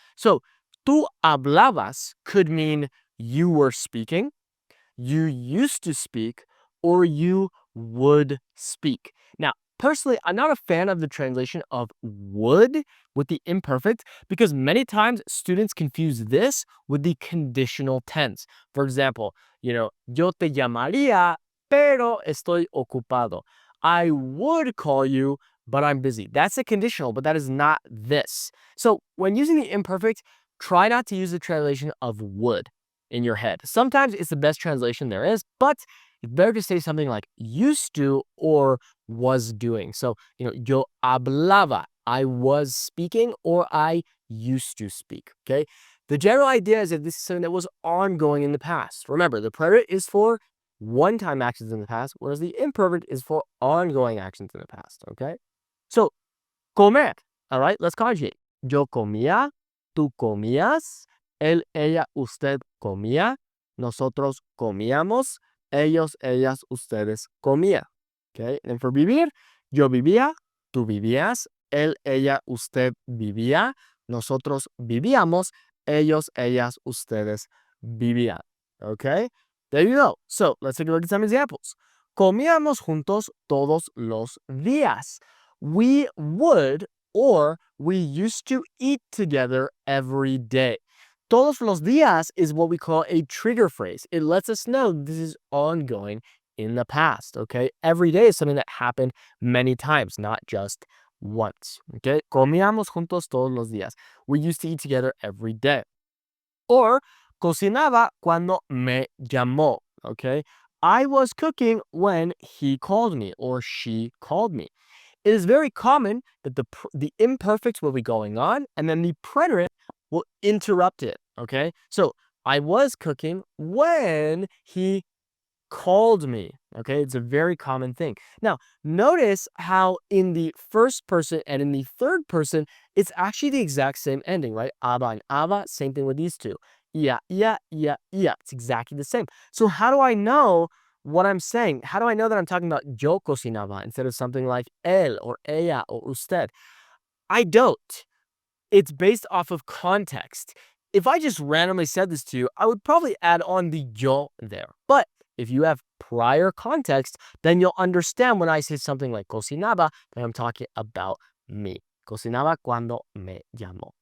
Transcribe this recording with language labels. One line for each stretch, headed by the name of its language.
English: So,
Spanish: tú hablabas
English: could mean you were speaking, you used to speak, or you would speak. Now, personally, I'm not a fan of the translation of would with the imperfect because many times students confuse this with the conditional tense. For example,
Spanish: yo te llamaría, pero estoy ocupado.
English: I would call you, but I'm busy. That's a conditional, but that is not this. So when using the imperfect, try not to use the translation of would in your head. Sometimes it's the best translation there is, but it's better to say something like used to or was doing. So,
Spanish: yo hablaba,
English: I was speaking or I used to speak, okay? The general idea is that this is something that was ongoing in the past. Remember, the preterite is for one-time actions in the past, whereas the imperfect is for ongoing actions in the past, okay? So, comer, all right, let's conjugate.
Spanish: Yo comía, tú comías, él, ella, usted comía, nosotros comíamos, ellos, ellas, ustedes comía.
English: Okay, and for
Spanish: vivir, yo vivía, tú vivías, él, ella, usted vivía, nosotros vivíamos, ellos, ellas, ustedes vivían.
English: Okay, there you go. So let's take a look at some examples.
Spanish: Comíamos juntos todos los días.
English: We would or we used to eat together every day.
Spanish: Todos los días
English: is what we call a trigger phrase. It lets us know this is ongoing in the past, okay? Every day is something that happened many times, not just once, okay?
Spanish: Comíamos juntos todos los días.
English: We used to eat together every day. Or,
Spanish: cocinaba cuando me llamó, okay?
English: I was cooking when he called me or she called me. It is very common that the imperfects will be going on and then the preterite will interrupt it, okay? So, I was cooking when he called me, okay? It's a very common thing. Now, notice how in the first person and in the third person, it's actually the exact same ending, right? Aba and aba, same thing with these two. Yeah, yeah, yeah, yeah. It's exactly the same. So how do I know what I'm saying? How do I know that I'm talking about
Spanish: yo cocinaba
English: instead of something like él or ella or usted? I don't. It's based off of context. If I just randomly said this to you, I would probably add on the yo there. But if you have prior context, then you'll understand when I say something like cocinaba, that I'm talking about me.
Spanish: Cocinaba cuando me llamó.